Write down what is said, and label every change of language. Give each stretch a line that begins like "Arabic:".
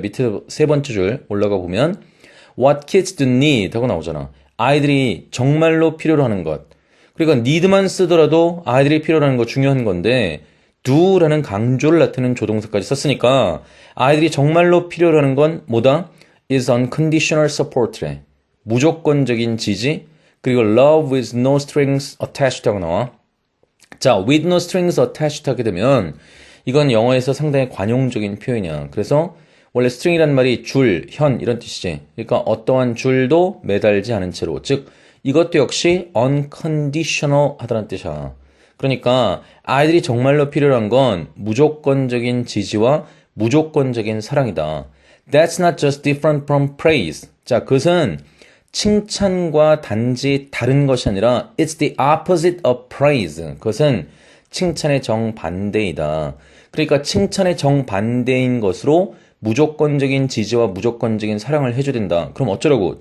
Korean: 밑에 세 번째 줄 올라가 보면
English: What kids do need
Korean: 하고 나오잖아. 아이들이 정말로 필요로 하는 것. 그러니까 need만 쓰더라도 아이들이 필요로 하는 거 중요한 건데 do라는 강조를 나타내는 조동사까지 썼으니까 아이들이 정말로 필요로 하는 건 뭐다?
English: is unconditional support래.
Korean: 무조건적인 지지.
English: 그리고 love with no strings attached 하고 나와.
Korean: 자,
English: with no strings attached
Korean: 하게 되면 이건 영어에서 상당히 관용적인 표현이야. 그래서 원래 string이란 말이 줄, 현 이런 뜻이지. 그러니까 어떠한 줄도 매달지 않은 채로. 즉 이것도 역시 unconditional 하다는 뜻이야. 그러니까 아이들이 정말로 필요한 건 무조건적인 지지와 무조건적인 사랑이다.
English: That's not just different from praise.
Korean: 자, 그것은 칭찬과 단지 다른 것이 아니라
English: It's the opposite of praise.
Korean: 그것은 칭찬의 정반대이다. 그러니까 칭찬의 정반대인 것으로 무조건적인 지지와 무조건적인 사랑을 해줘야 된다. 그럼 어쩌라고?